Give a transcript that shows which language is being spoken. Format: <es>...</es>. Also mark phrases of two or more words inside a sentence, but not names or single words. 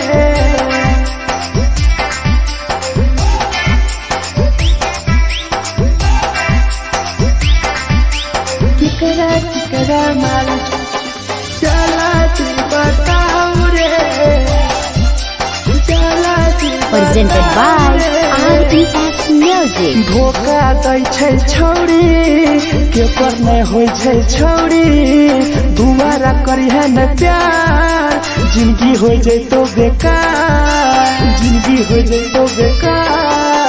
<mai>केकरा माल जला दी बताओ रे जला दी</mai> <en>Presented by RES Music.</en> <mai>धोखा दै छै छौरी के पर नै होइ छै छौरी दुबारा करिहे न प्यार जिंदगी हो जैतो बेकार जिंदगी हो जैतो बेकार</mai>